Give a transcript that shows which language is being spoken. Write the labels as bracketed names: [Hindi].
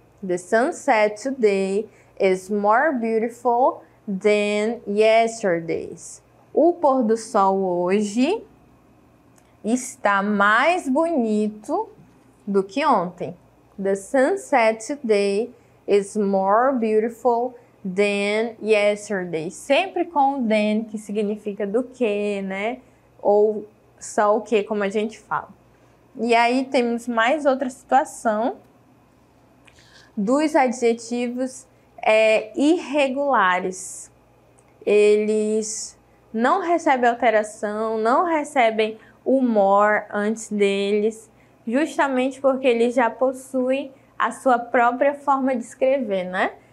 [English] The sunset today is more beautiful than yesterday's. [Portuguese] O pôr do sol hoje está mais bonito do que ontem. [English] The sunset today is more beautiful than yesterday. [Portuguese] Sempre com o than, que significa do que, né? Ou só o que, como a gente fala. E aí temos mais outra situação dos adjetivos irregulares. Eles não recebem alteração, não recebem o more antes deles, justamente porque eles já possuem a sua própria forma de escrever, né?